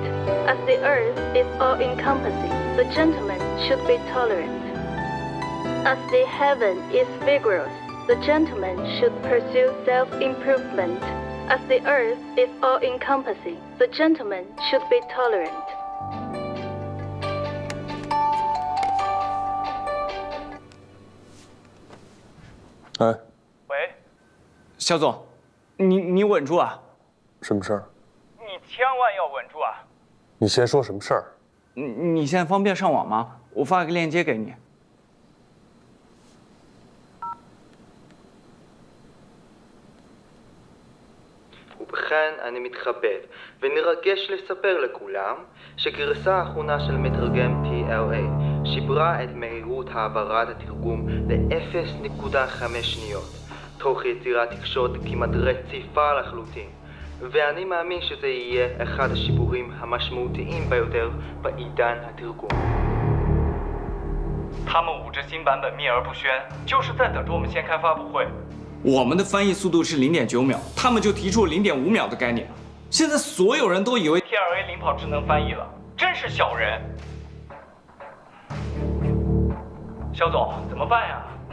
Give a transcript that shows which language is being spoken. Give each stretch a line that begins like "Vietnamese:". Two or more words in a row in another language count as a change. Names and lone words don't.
English: As the earth is all-encompassing, the gentleman should be tolerant. As the heaven is vigorous, the gentleman should pursue self-improvement. As the earth is all-encompassing, the gentleman should be tolerant. 哎，
Chinese: 喂，肖总，你稳住啊！什么事儿？你千万要稳住啊！你先说什么事儿？你现在方便上网吗？我发个链接给你。
Hebrew: ובכן, אני מתכבד ונרגש לספר לכולם שגרסה האחרונה של מתרגם TLA שיפרה את מהירות העברת התרגום ל-0.5 שניות תוך יצירת תקשורת כמעט רציפה לחלוטין ואני מאמין שזה יהיה אחד השיפורים המשמעותיים ביותר בעידן התרגום
Chinese: 他们捂着新版本秘而不宣，就是在等着我们先开发布会。我们的翻译速度是0.9秒，他们就提出了0.5秒的概念。现在所有人都以为 TLA 领跑智能翻译了，真是小人。肖总，怎么办呀？